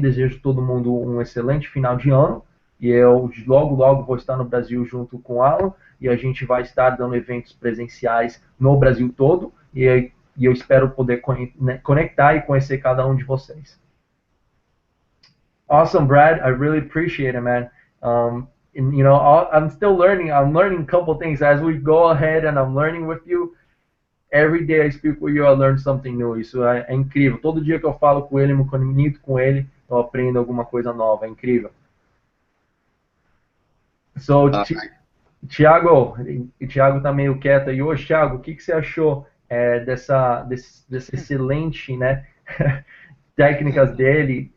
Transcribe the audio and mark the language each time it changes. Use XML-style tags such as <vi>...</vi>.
<pt>Desejo a todo mundo um excelente final de ano. E eu logo, logo vou estar no Brasil junto com o Alan. E a gente vai estar dando eventos presenciais no Brasil todo. E eu espero poder conectar e conhecer cada um de vocês.</pt> <en>Awesome, Brad. I really appreciate it, man. And, I'm still learning. I'm learning a couple things as we go ahead, and I'm learning with you. Every day I speak with you, I learn something new.</en> <pt>Isso é incrível. Todo dia que eu falo com ele, me comunico com ele, eu aprendo alguma coisa nova. É incrível. So, Thiago tá meio quieto aí hoje. Thiago, o que você achou desse excelente, né, técnicas dele.</pt>